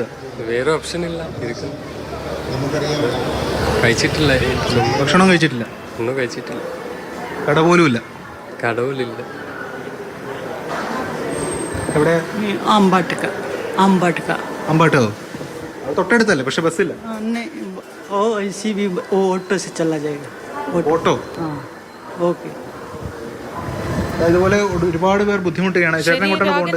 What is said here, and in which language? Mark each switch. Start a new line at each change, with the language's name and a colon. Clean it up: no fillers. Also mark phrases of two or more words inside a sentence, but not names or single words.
Malayalam: വേറെ ഓപ്ഷൻ ഇല്ല. കഴിച്ചിട്ടില്ല. ഭക്ഷണം കഴിച്ചിട്ടില്ല? ഒന്നും കഴിച്ചിട്ടില്ല. കട പോലും ഇല്ല? കടവുമില്ല. എവിടെ? अम्बटका തൊട്ടടുത്തല്ലേ? പക്ഷെ ബസ്സില്ല.
Hindi: ऐसी भी ऑटो से चला जाएगा.
Malayalam: ഓട്ടോ?
English: ओके.
Malayalam: ഇതുപോലെ ഒരുപാട് പേർ ബുദ്ധിമുട്ടുകയാണ്. ചേട്ടനെ കൊണ്ടാണ് പോകേണ്ടത്.